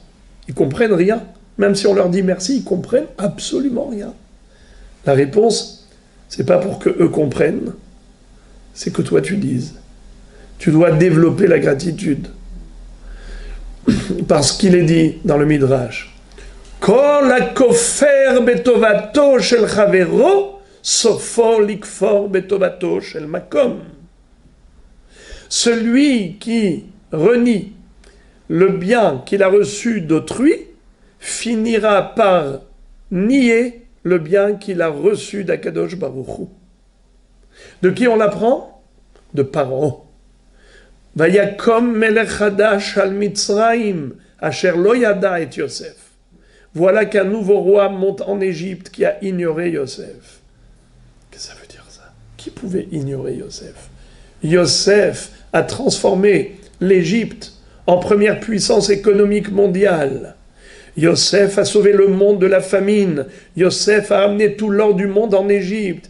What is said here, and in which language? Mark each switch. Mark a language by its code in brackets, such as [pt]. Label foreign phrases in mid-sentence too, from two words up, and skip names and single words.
[fr] Ils comprennent rien. Même si on leur dit merci, ils comprennent absolument rien. La réponse, c'est pas pour que eux comprennent, c'est que toi tu dises. Tu dois développer la gratitude. Parce qu'il est dit dans le Midrash, [he] כל הכופר בטובתו של חברו, סופו לכפור בטובתו של מקום. [fr] Celui qui renie le bien qu'il a reçu d'autrui finira par nier le bien qu'il a reçu d' [he] הקדוש ברוך הוא. [fr] De qui on l'apprend? De Paro. [he] ויקם מלך חדש על מצרים, אשר לא ידע את יוסף. [fr] Voilà qu'un nouveau roi monte en Égypte qui a ignoré Yosef. Qu'est-ce que ça veut dire ça? Qui pouvait ignorer Yosef? Yosef a transformé l'Égypte en première puissance économique mondiale. Yosef a sauvé le monde de la famine. Yosef a amené tout l'or du monde en Égypte.